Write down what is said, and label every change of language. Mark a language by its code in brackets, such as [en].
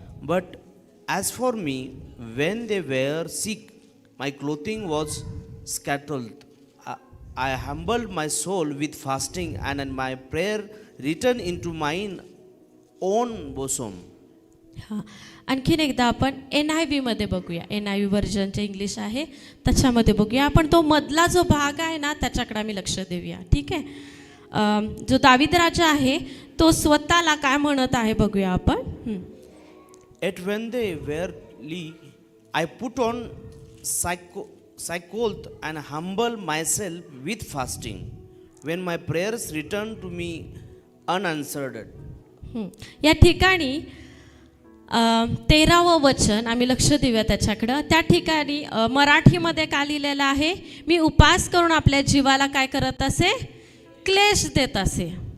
[en] But as for me, when they were sick, my clothing was scattered. I humbled my soul with fasting, and my prayer returned into mine own bosom. [mr] हां, आणखीन एकदा आपण NIV मध्ये बघूया. NIV व्हर्जनचे English आहे, त्याच्यामध्ये बघूया. आपण तो मधला जो भाग आहे ना त्याच्याकडे आम्ही लक्ष देऊया. ठीक आहे. जो दावीद राजा आहे तो स्वतःला काय म्हणत आहे बघूया आपण. [en] Yet when they were I put on sackcloth and humble myself with fasting, when my prayers returned to me unanswered. [mr] या ठिकाणी 13वं वचन आम्ही लक्ष देऊया त्याच्याकडं. त्या ठिकाणी मराठीमध्ये काय लिहिलेलं आहे, मी उपवास करून आपल्या जीवाला काय करत असे, क्लेश देत असे.